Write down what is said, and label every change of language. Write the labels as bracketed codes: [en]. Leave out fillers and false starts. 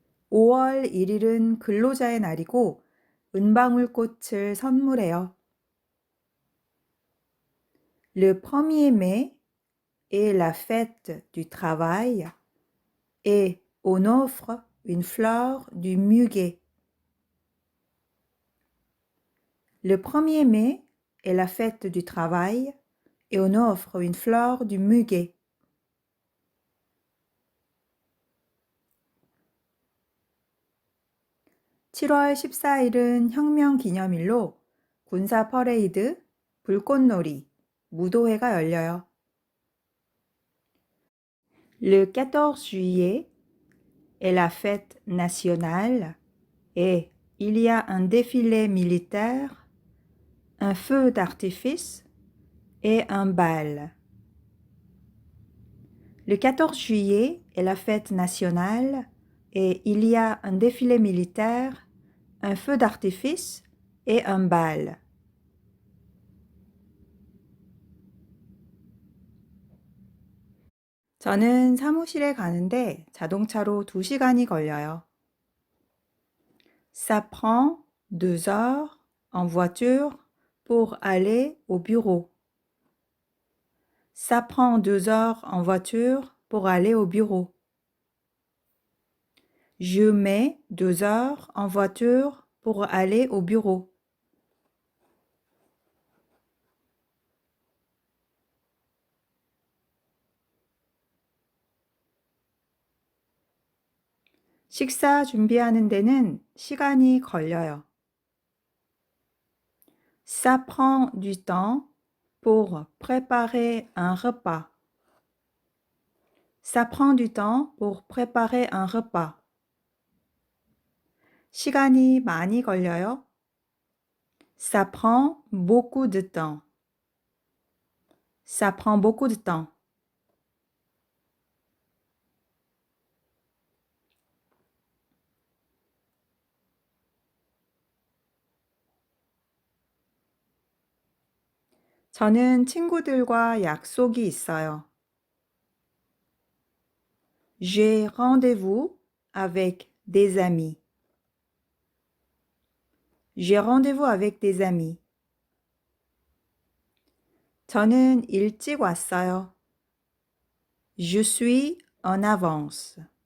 [ko] (5월 1일은) 근로자의 날이고 은방울꽃을 선물해요. [fr] Le 1er mai est la fête du travail et on offre une fleur du muguet. Le 1er mai est la fête du travail et on offre une fleur du muguet. [ko] 7월 14일은 혁명 기념일로 군사 퍼레이드, 불꽃놀이, 무도회가 열려요. [fr] Le 14 juillet est la fête nationale et il y a un défilé militaire, un feu d'artifice et un bal. Le 14 juillet est la fête nationale et il y a un défilé militaire, un feu d'artifice et un bal. [ko] 저는 사무실에 가는데 자동차로 2시간이 걸려요. [fr] Ça prend 2 heures en voiture pour aller au bureau. Ça prend 2 heures en voiture pour aller au bureau. Je mets 2 heures en voiture pour aller au bureau. [ko] 식사 준비하는 데는 시간이 걸려요. [fr] Ça prend du temps pour préparer un repas. Ça prend du temps pour préparer un repas. [ko] 시간이 많이 걸려요. [fr] Ça prend beaucoup de temps. Ça prend beaucoup de temps. [ko] 저는 친구들과 약속이 있어요. [fr] J'ai rendez-vous avec des amis. J'ai rendez-vous avec des amis. [ko] 저는 일찍 왔어요. [fr] Je suis en avance.